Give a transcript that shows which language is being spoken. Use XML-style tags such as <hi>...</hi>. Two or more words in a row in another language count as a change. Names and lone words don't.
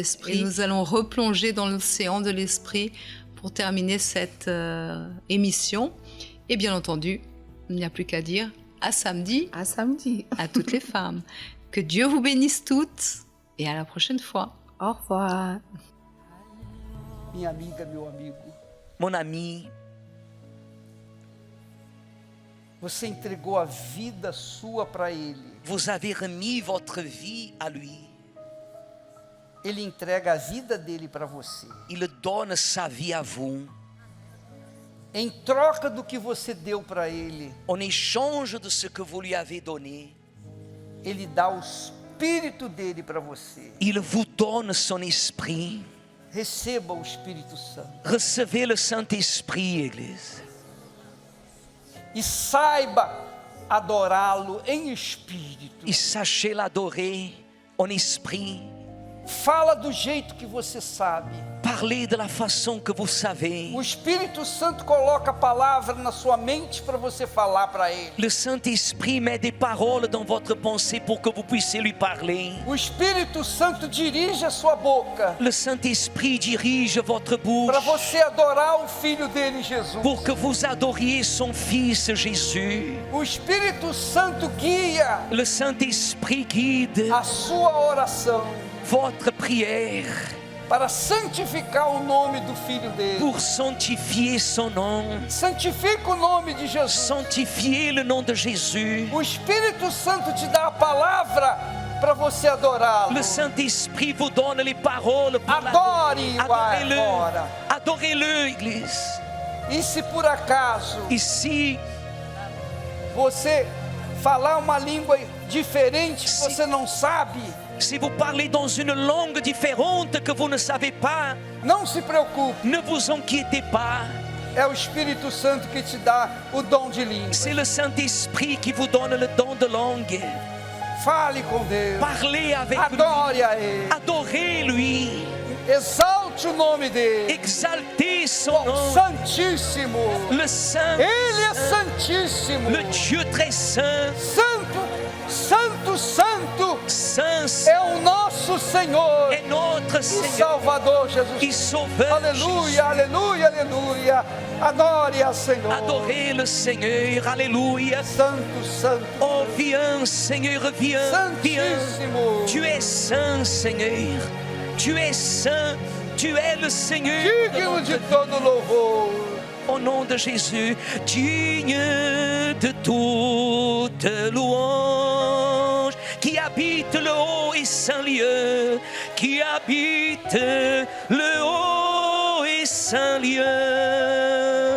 <fr>Et nous allons replonger dans l'océan de l'Esprit pour terminer cette émission. Et bien entendu, il n'y a plus qu'à dire à samedi. À samedi. À toutes les femmes. Que Dieu vous bénisse toutes et à la prochaine fois. Au revoir.</fr> <pt>Minha amiga, meu amigo.</pt> <fr>Mon ami,</fr> <pt>você entregou a vida sua para Ele.</pt> <fr>vous avez remis votre vie à lui.</fr> <pt>Ele entrega a vida dele para você.</pt> <fr>Il donne sa vie à vous.</fr> <pt>Em troca do que você deu para Ele,</pt> <fr>En échange de ce que vous lui avez donné,</fr> <pt>Ele dá o Espírito dele para você.</pt> <fr>il vous donne son esprit.</fr> <pt>Receba o Espírito Santo.</pt> <fr>Recevez le Saint-Esprit, Église.</fr> <pt>E saiba adorá-lo em espírito.</pt> <fr>Et sachez l'adorer en esprit.</fr> <pt>Fala do jeito que você sabe.</pt> <fr>Parlez parler de la façon que vous savez.</fr> <pt>O Espírito Santo coloca a palavra na sua mente para você falar para ele.</pt> <fr>Le Saint-Esprit met des paroles dans votre pensée pour que vous puissiez lui parler.</fr> <pt>O Espírito Santo dirige a sua boca</pt> <fr>Le Saint-Esprit dirige votre bouche</fr> <pt>para você adorar o Filho dele, Jesus.</pt> <fr>pour que vous adoriez son Fils Jésus.</fr> <pt>O Espírito Santo guia</pt> <fr>Le Saint-Esprit guide</fr> <pt>a sua oração</pt> <fr>votre prière</fr> <pt>para santificar o nome do Filho dele.</pt> <fr>pour sanctifier son nom.</fr> <pt>Santifica o nome de Jesus.</pt> <fr>Sanctifier le nom de Jésus.</fr> <pt>O Espírito Santo te dá a palavra para você adorá-lo.</pt> <fr>Le Saint-Esprit vous donne les paroles pour</fr> <pt>Adore-o</pt> <fr>Adorez-le.</fr> <pt>agora.</pt> <fr>Adorez-le, Église.</fr> <pt>E se por acaso</pt> <fr>Ici,</fr> <pt>você falar uma língua diferente que Sim. você não sabe,</pt> <fr>si vous parlez dans une langue différente que vous ne savez pas,</fr> <pt>não se preocupe.</pt> <fr>ne vous inquiétez pas.</fr> <pt>É o Espírito Santo que te dá o dom de língua.</pt> <fr>C'est le Saint-Esprit qui vous donne le don de langue.</fr> <pt>Fale com Deus.</pt> <fr>Parlez avec</fr> <pt>Adore</pt> <fr>lui.</fr> <pt>a Ele.</pt> <fr>Adorez-lui.</fr> <pt>Exalte o nome dele.</pt> <fr>Exaltez son</fr> <pt>O</pt> <fr>nom.</fr> <pt>Santíssimo.</pt> <fr>Le Saint,</fr> <pt>Ele é Santíssimo.</pt> <fr>le Dieu très saint,</fr> <pt>Santo, Santo, Santo</pt> <fr>saint</fr> <pt>é o nosso Senhor</pt> <fr>est notre</fr> <pt>e</pt> <fr>Seigneur</fr> <pt>Salvador Jesus.</pt> <fr>qui sauveur.</fr> <pt>Aleluia, aleluia, aleluia. Adore a Senhor.</pt> <fr>Adorez le Seigneur. Alléluia.</fr> <pt>Santo, Santo.</pt> <fr>Oh, viens, Seigneur, viens, viens.</fr> <pt>Santíssimo.</pt> <fr>Tu es saint, Seigneur. Tu es saint. Tu es le Seigneur.</fr> <pt>Digno de todo louvor.</pt> <fr>Au nom de Jésus, digne de toute louange, qui habite le haut et saint lieu, qui habite le haut et saint lieu.</fr>